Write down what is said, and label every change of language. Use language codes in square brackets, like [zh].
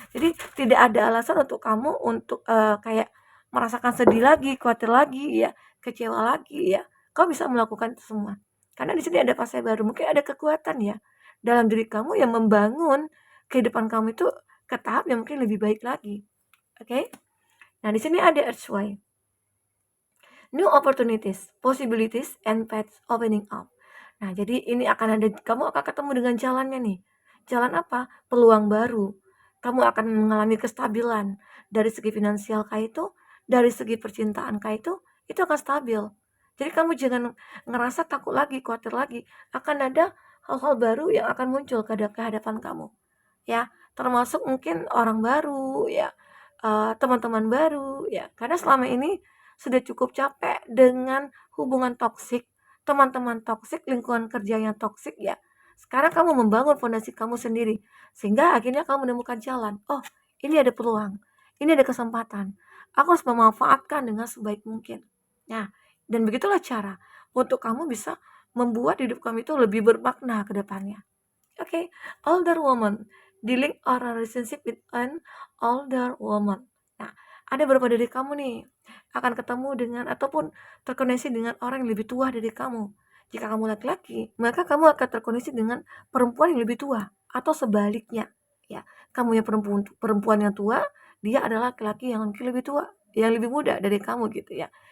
[id] Jadi tidak ada alasan untuk kamu untuk kayak merasakan sedih lagi, khawatir lagi ya, kecewa lagi ya. Kau bisa melakukan itu semua. Karena di sini ada fase baru, mungkin ada kekuatan ya dalam diri kamu yang membangun kehidupan kamu itu ke tahap yang mungkin lebih baik lagi. Oke? Nah, di sini ada Earthway. [en] New opportunities, possibilities, and paths opening up. [id] Nah, jadi ini akan ada, kamu akan ketemu dengan jalannya nih. Jalan apa? Peluang baru. Kamu akan mengalami kestabilan. Dari segi finansial kah itu, dari segi percintaan kah itu akan stabil. Jadi kamu jangan ngerasa takut lagi, khawatir lagi. Akan ada hal-hal baru yang akan muncul ke hadapan kamu. Ya, termasuk mungkin orang baru, ya, teman-teman baru, ya. Karena selama ini sudah cukup capek dengan hubungan toksik, teman-teman toksik, lingkungan kerja yang toksik ya. Sekarang kamu membangun fondasi kamu sendiri, sehingga akhirnya kamu menemukan jalan. Oh, ini ada peluang, ini ada kesempatan. Aku harus memanfaatkan dengan sebaik mungkin. Nah, dan begitulah cara untuk kamu bisa membuat hidup kamu itu lebih bermakna ke depannya. [en] Oke, older woman, dealing or a relationship with an older woman. [id] Nah, ada beberapa dari kamu nih akan ketemu dengan ataupun terkoneksi dengan orang yang lebih tua dari kamu. Jika kamu laki-laki, maka kamu akan terkoneksi dengan perempuan yang lebih tua atau sebaliknya. Ya, kamu yang perempuan yang tua, dia adalah laki-laki yang mungkin lebih tua, yang lebih muda dari kamu gitu ya.